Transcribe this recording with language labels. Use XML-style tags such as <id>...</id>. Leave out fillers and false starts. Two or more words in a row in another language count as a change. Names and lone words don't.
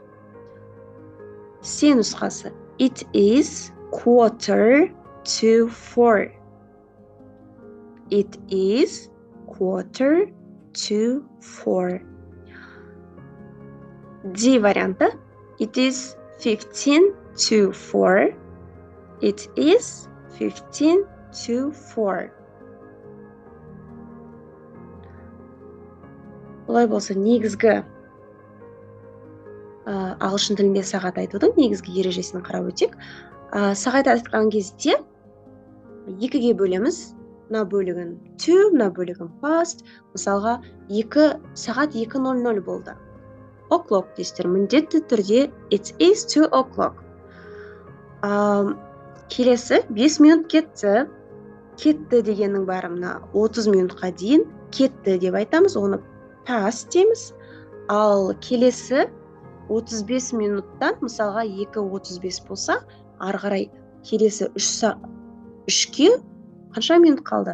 <kk>C нұсқасы.</kk> <en>It is 3:45. It is 3:45.</en> <kk>D варианты.</kk> <en>It is 15:04. It is 15:04.</en> <kk>Олай болса, негізгі ағылшын тілінде сағат айтудың негізгі ережесін қарап өтек. Сағат айтқан кезде екіге бөлеміз. Мына бөлігін to, мына бөлігін past. Мысалға, сағат 2:00 болды.</kk> <en>O'clock</en> <kk>дейсіздер, міндетті түрде</kk> <en>it is 2 o'clock.</en> <kk>Келесі 5 минут кетті. Кетті дегеннің бәрі мына 30 минутқа дейін кетті деп айтамыз, оны past дейміз. Ал келесі 35 минуттан, мысалға 2:35 болса, ары қарай келесі 3-ке қанша минут қалды?</kk>